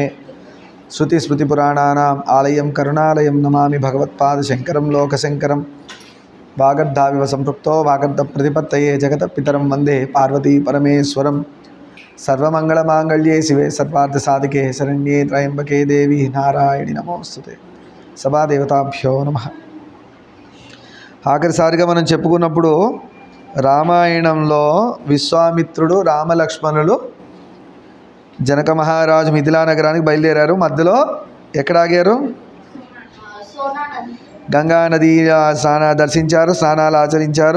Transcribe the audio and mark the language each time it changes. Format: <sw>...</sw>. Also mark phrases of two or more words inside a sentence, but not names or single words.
<sa>श्रुतिस्मृतिपुराणानाम् आलयं करुणालयं नमामि भगवत्पादशङ्करं लोकशङ्करं। वागर्धाविव सम्पृक्तो वागर्धप्रतिपत्तये जगतपितरं वन्दे पार्वती परमेश्वरं। सर्वमंगलमांगल्ये शिवे सर्वार्थसाधिके शरण्ये त्र्यंबके देवी नारायणि नमोस्तुते। సభాదేవతాభ్యో నమః.</sa> <te>ఆఖరిసారిగా మనం చెప్పుకున్నప్పుడు రామాయణంలో విశ్వామిత్రుడు రామలక్ష్మణులు జనక మహారాజు మిథిలా నగరానికి బయలుదేరారు. మధ్యలో ఎక్కడ ఆగారు? గంగా నది దర్శించారు, స్నానాలు ఆచరించారు.</te>